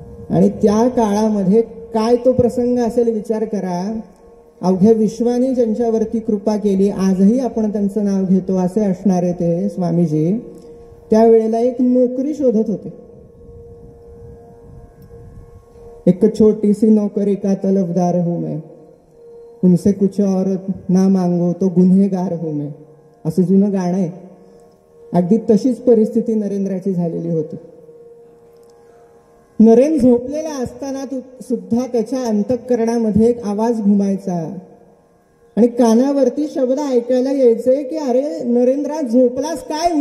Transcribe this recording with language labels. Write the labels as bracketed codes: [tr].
[mr] आणि त्या काळामध्ये काय तो प्रसंग असेल विचार करा. अवघ्या विश्वाने ज्यांच्यावरती कृपा केली, आजही आपण त्यांचं नाव घेतो असे असणारे ते स्वामीजी त्यावेळेला एक नोकरी शोधत होते. [hi] एक छोटी सी नौकरी का तलबदार हूं मैं, उनसे कुछ और ना मांगो तो गुन्हेगार हूं मैं, [mr] असं जुनं गाणं आहे. अगदी तशीच परिस्थिती नरेंद्राची झालेली होती. नरेन झोपलेला असताना सुद्धा त्याच्या अंतःकरणामध्ये एक आवाज घुमायचा आणि कानावरती शब्द ऐकायला यायचे की अरे नरेंद्रा, झोपलास काय?